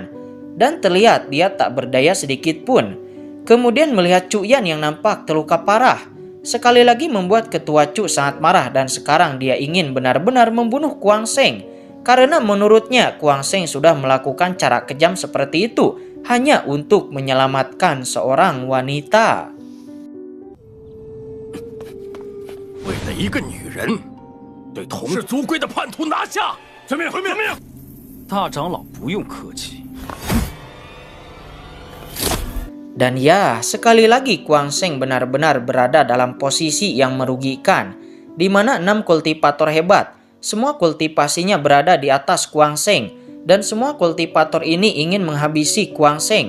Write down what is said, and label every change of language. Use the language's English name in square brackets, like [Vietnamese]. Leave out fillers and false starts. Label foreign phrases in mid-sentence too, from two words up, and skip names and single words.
[Indonesian] Dan terlihat dia tak berdaya sedikit pun. Kemudian melihat Chu Yan yang nampak terluka parah, sekali lagi membuat ketua Chu sangat marah dan sekarang dia ingin benar-benar membunuh Kuang Sheng. Karena menurutnya Kuang Sheng sudah melakukan cara kejam seperti itu hanya untuk menyelamatkan seorang wanita. [Chinese] 为了一个女人，对同是族规的叛徒拿下！遵命，遵命！大长老不用客气。 [Indonesian] Dan ya, sekali lagi Kuang Sheng benar-benar berada dalam posisi yang merugikan, di mana 6 kultivator hebat, semua kultivasinya berada di atas Kuang Sheng, dan semua kultivator ini ingin menghabisi Kuang Sheng.